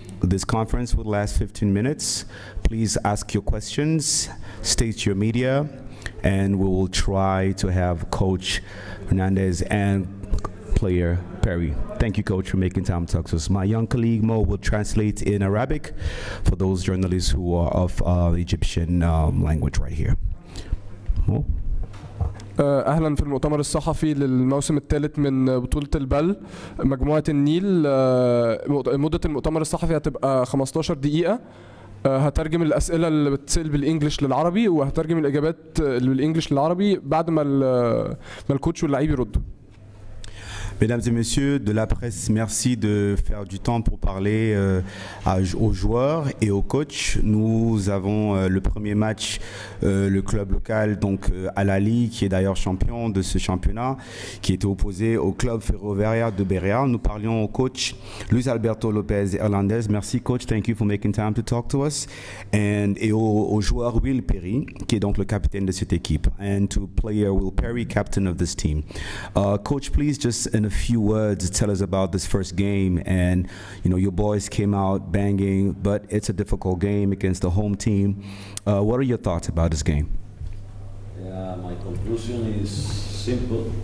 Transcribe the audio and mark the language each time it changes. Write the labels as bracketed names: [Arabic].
[English] This conference will last 15 minutes. Please ask your questions, state your media, and we will try to have Coach Hernandez and player Perry. Thank you, Coach, for making time to talk to us. My young colleague Mo will translate in Arabic for those journalists who are of Egyptian language right here. Mo? [Arabic] اهلا في المؤتمر الصحفي للموسم الثالث من بطولة البال مجموعة النيل. مدة المؤتمر الصحفي هتبقى 15 دقيقة. هترجم الأسئلة اللي بتسأل بالإنجليش للعربي وهترجم الإجابات بالإنجليش للعربي بعد ما الكوتش واللعيب يردوا. [French] Mesdames et messieurs de la presse, merci de faire du temps pour parler aux joueurs et aux coachs. Nous avons le premier match, le club local, donc Ahly, qui est d'ailleurs champion de ce championnat, qui était opposé au club Ferroviario de Beira. Nous parlions au coach Luis Alberto Lopez Hernandez. Merci coach, [English] thank you for making time to talk to us. [French] Et au joueur Will Perry, qui est donc le capitaine de cette équipe. [English] And to player Will Perry, captain of this team. Coach, please just in a few words tell us about this first game. And you know, your boys came out banging, but it's a difficult game against the home team. What are your thoughts about this game? Yeah, my conclusion is simple.